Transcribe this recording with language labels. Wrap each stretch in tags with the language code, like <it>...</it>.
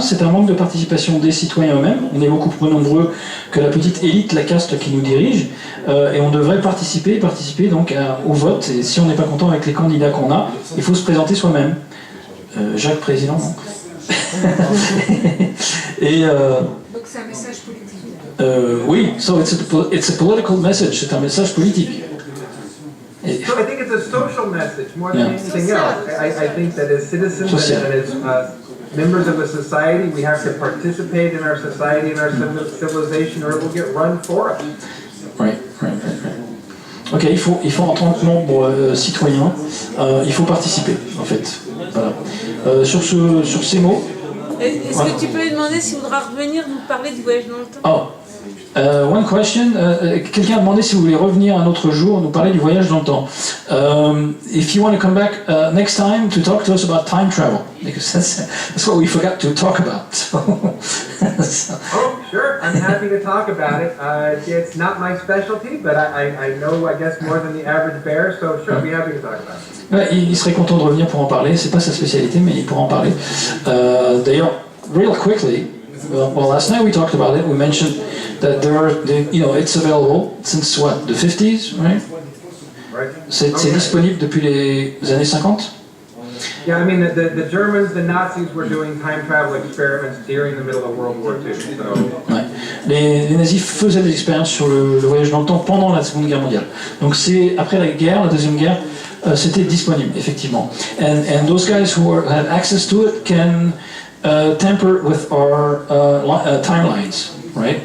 <fr>C'est un manque de participation des citoyens eux-mêmes. On est beaucoup plus nombreux que la petite élite, la caste qui nous dirige, et on devrait participer donc au vote. Et si on n'est pas content avec les candidats qu'on a, il faut se présenter soi-même. Jacques Président, non. Et donc c'est un message politique.</fr> <en>oui, so it's a political message.</en> <fr>C'est un message politique.</fr> <en>So I think it's a social message more than anything else. I think that as citizens and as members of a society, we have to participate in our society and our civilization, or it will get run for us. Right.</en> <fr>Ok, il faut en tant que membre citoyen, il faut participer, en fait. Voilà. Sur ces mots. Est-ce que tu peux lui demander s'il voudra revenir nous parler du voyage dans le temps?</fr> <en>Oh. One question.</en> <fr>Quelqu'un a demandé si vous voulez revenir un autre jour, nous parler du voyage dans le temps.</fr> <en>If you want to come back next time to talk to us about time travel, because that's what we forgot to talk about. Oh, sure. I'm happy to talk about it. It's not my specialty, but I know, I guess, more than the average bear, so sure, I'll be happy to talk about it.</en> <fr>Ouais, il serait content de revenir pour en parler. C'est pas sa spécialité, mais il pourra en parler. D'ailleurs,</fr> <en>real quickly. Well, last night we talked about it. We mentioned that it's available since what, the 50s, right? Right.</en> <fr>C'est disponible depuis les années 50?</fr> <en>Yeah, I mean, the Germans, the Nazis were doing time travel experiments during the middle of World War II. So.</en> <fr>Ouais. Les nazis faisaient des expériences sur le voyage dans le temps pendant la Seconde Guerre mondiale. Donc c'est après la Deuxième Guerre, c'était disponible, effectivement.</fr> <en>And those guys who have access to it can temper with our timelines, right?</en>